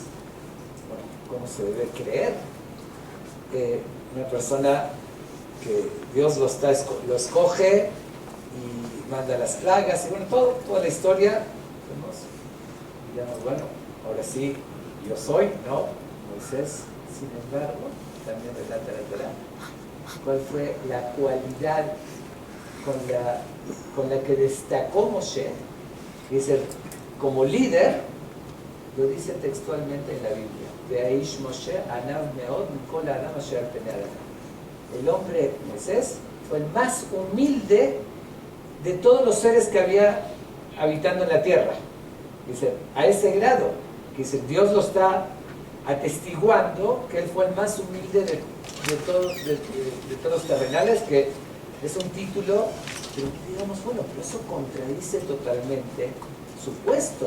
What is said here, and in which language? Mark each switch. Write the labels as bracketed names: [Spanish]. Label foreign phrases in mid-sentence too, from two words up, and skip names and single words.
[Spanish] Bueno, ¿cómo se debe creer? Una persona que Dios lo escoge y manda las plagas, y bueno, toda la historia, digamos, bueno, ahora sí, yo soy, ¿no? Moisés, sin embargo, también relata la Torá, cuál fue la cualidad con la que destacó Moshe. Dice, como líder, lo dice textualmente en la Biblia, [Hebrew] והאיש משה ענו מאד מכל האדם אשר על פני האדם. [Spanish] El hombre Moisés fue el más humilde de todos los seres que había habitando en la tierra. Dice, a ese grado, que dice, Dios lo está atestiguando que él fue el más humilde de todos los terrenales, que es un título, pero digamos, bueno, pero eso contradice totalmente su puesto.